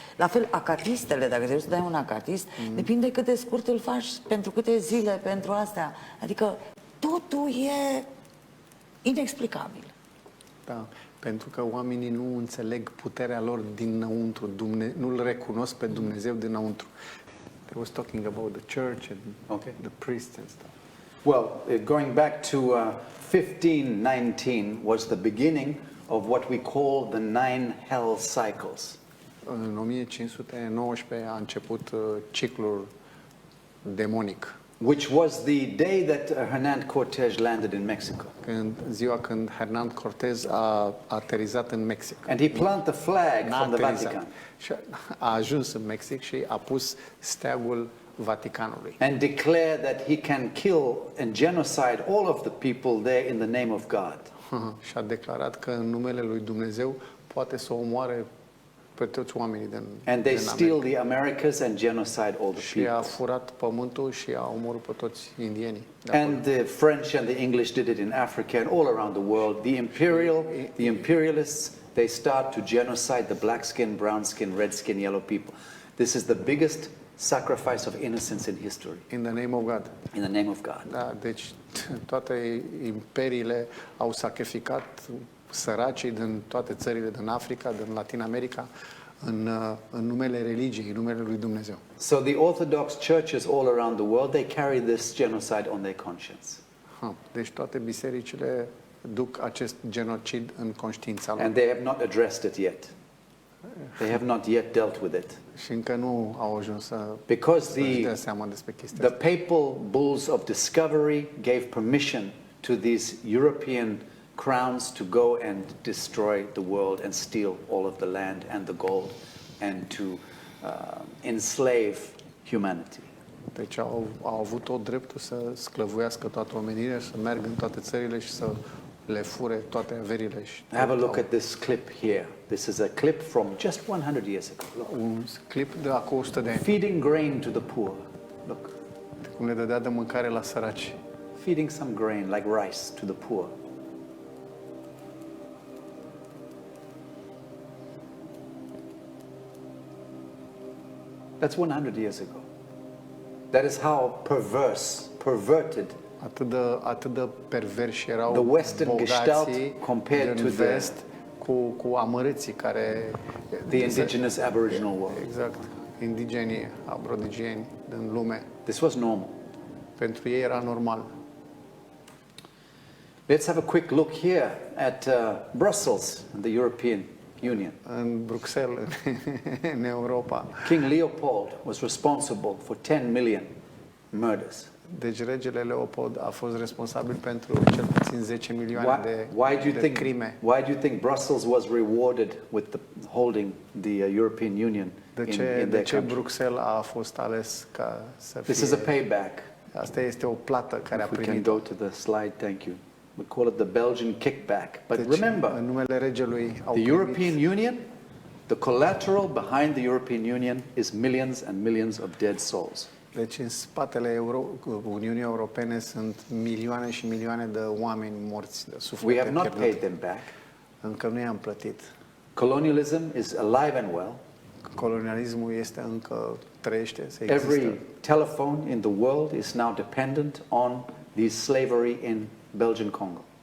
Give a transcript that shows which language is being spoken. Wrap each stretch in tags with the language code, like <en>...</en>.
<ro>La fel, acatistele, dacă trebuie să dai un acatist, depinde cât de scurt îl faci, pentru câte zile, pentru astea. Adică totul e inexplicabil. Da, pentru că oamenii nu înțeleg puterea lor dinăuntru, nu-L recunosc pe Dumnezeu dinăuntru.</ro> <en>They was talking about the church and the priests and stuff. Well, going back to 1519 was the beginning of what we call the 9 hell cycles.</en> <ro>În 1519 a început ciclul demonic.</ro> <en>Which was the day that Hernán Cortés landed in Mexico.</en> <ro>Ziua când Hernán Cortés a aterizat în Mexic.</ro> <en>And he planted the flag from the Vatican.</en> <ro>Și a ajuns în Mexic și a pus steagul Vaticanului.</ro> <en>And declared that he can kill and genocide all of the people there in the name of God.</en> <ro>Și a declarat că în numele lui Dumnezeu poate să omoare pe toți oamenii din</ro> <en>And they steal the Americas and genocide all the</en> <ro>și</ro> <en>people.</en> <ro>a furat pământul și a omorât pe toți indienii.</ro> <en>And the French and the English did it in Africa and all around the world. The imperialists, they start to genocide the black skin, brown skin, red skin, yellow people. This is the biggest sacrifice of innocence in history. In the name of God. In the name of God.</en> <ro>Da, deci toate imperiile au sacrificat săracii din toate țările din Africa, din Latin America, în numele religiei, în numele lui Dumnezeu.</ro> <en>So the Orthodox churches all around the world, they carry this genocide on their conscience.</en> <ro>Deci toate bisericile duc acest genocid în conștiința lor.</ro> <en>And they have not addressed it yet. They have not yet dealt with it.</en> <ro>Și încă nu au ajuns să dea seama despre chestia asta.</ro> <en>The papal bulls of discovery gave permission to these European crowns to go and destroy the world and steal all of the land and the gold and to enslave humanity.</en> <ro>Deci au avut tot dreptul să sclăvuiască toată omenirea, să meargă în toate țările și să le fure toate averile.</ro> <en>Have a look at this clip here. This is a clip from just 100 years ago. Look.</en> <ro>Un clip de acum 100 de ani.</ro> <en>Feeding grain to the poor. Look.</en> <ro>Cum le dădea de mâncare la săraci.</ro> <en>Feeding some grain like rice to the poor. That's 100 years ago. That is how perverted</en> <ro>atât de perverși erau</ro> <en>the Western Gestalt compared to</en> <ro>vest cu amărâții care</ro> <en>the indigenous aboriginal world.</en> <ro>Exact. Indigenii, aborigeni din lume.</ro> <en>This was normal.</en> <ro>Pentru ei era normal.</ro> <en>Let's have a quick look here at Brussels and the European Union.</en> <ro>În Bruxelles, în Europa.</ro> <en>King Leopold was responsible for 10 million murders.</en> <ro>Deci regele Leopold a fost responsabil pentru cel puțin 10 milioane de crime.</ro> <en>Why do you think Brussels was rewarded with holding the European Union</en> <ro>de ce Bruxelles a fost ales ca să fie?</ro> <en>This is a payback.</en> <ro>Asta este o plată care a primit.</ro> <en>We can go to the slide, thank you. We call it the Belgian kickback. But</en> <ro>deci,</ro> <en>remember,</en> <ro>în numele regelui</ro> <en>the European Union, the collateral behind the European Union is millions and millions of dead souls.</en> <ro>Deci în spatele Uniunii Europene sunt milioane și milioane de oameni morți, de suflete</ro> <en>We have not</en> <ro>pierdute.</ro> <en>paid them back.</en> <ro>Încă nu i-am plătit.</ro> <en>Colonialism is alive and well.</en> <ro>Colonialismul este încă trăiește, se există.</ro> <en>Every telephone in the world is now dependent on this slavery in Belgian Congo.</en>